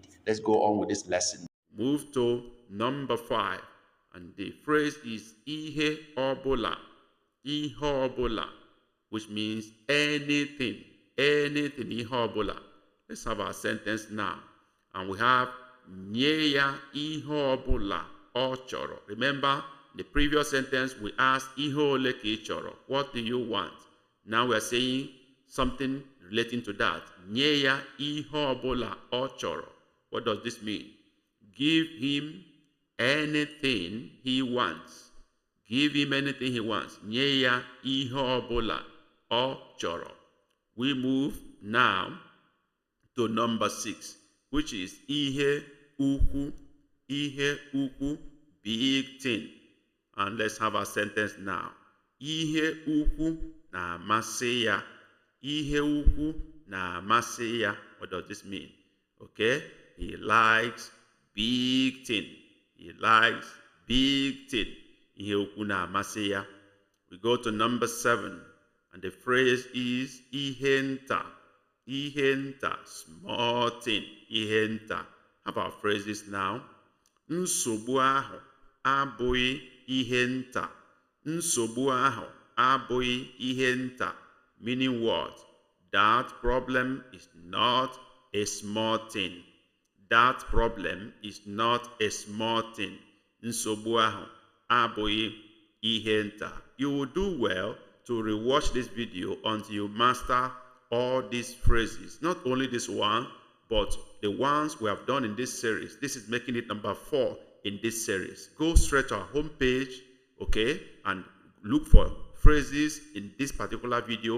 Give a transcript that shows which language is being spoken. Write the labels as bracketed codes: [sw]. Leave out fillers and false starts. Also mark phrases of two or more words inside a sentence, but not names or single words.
[en] Let's go on with this lesson. Move to number 5, and the phrase is [ig] IHE ọbụla, IHE ọbụla, [en] which means anything, [ig] IHE ọbụla. [en] Let's have our sentence now, and we have [ig] nye ya ihe ọbụla ọ chọrọ. [en] Remember, the previous sentence we asked [ig] ihe ole ka ị chọrọ, [en] what do you want? Now we are saying something relating to that. [ig] Nye ya ihe ọbụla ọ chọrọ. [en] What does this mean? Give him anything he wants. Give him anything he wants. [ig] Nye ya ihe ọbụla ọ chọrọ. [en] We move now to number 6, which is [ig] ihe ukwu, [en] big thing. And let's have a sentence now. [ig] Ihe ukwu na-amasị ya. Ihe ukwu na-amasị ya. [en] What does this mean? Okay, he likes big thing. He likes big thing. [ig] Ihe ukwu na-amasị ya. [en] We go to number 7, and the phrase is [ig] ihe nta. Ihe nta, [en] small thing. [ig] Ihe nta. [en] Have our phrases now. [ig] Nsogbu ahụ abụghị ihe nta. Nsogbu ahụ abụghị ihe nta. [en] Meaning what? That problem is not a small thing. That problem is not a small thing. [ig] Nsogbu ahụ abụghị ihe nta. [en] You will do well to rewatch this video until you master all these phrases. Not only this one, but the ones we have done in this series. This is making it number 4 in this series. Go straight to our homepage, okay, and look for phrases in this particular video.